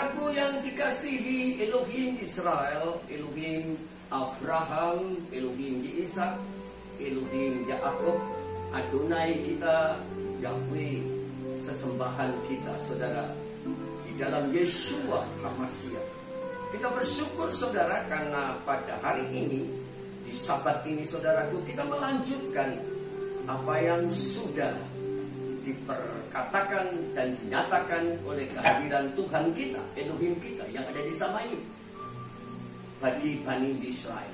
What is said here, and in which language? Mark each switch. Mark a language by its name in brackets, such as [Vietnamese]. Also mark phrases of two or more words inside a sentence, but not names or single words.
[Indonesian] Saudaraku yang dikasihi Elohim Israel, Elohim Abraham, Elohim Ishak, Elohim Yakub, Adonai kita, Yahweh, sesembahan kita, saudara, di dalam Yeshua HaMashiach. Kita bersyukur, saudara, karena pada hari ini, di Sabat ini, saudaraku, kita melanjutkan apa yang sudah diperkatakan dan dinyatakan oleh kehadiran Tuhan kita, Elohim kita yang ada di Samayim bagi Bani Israel.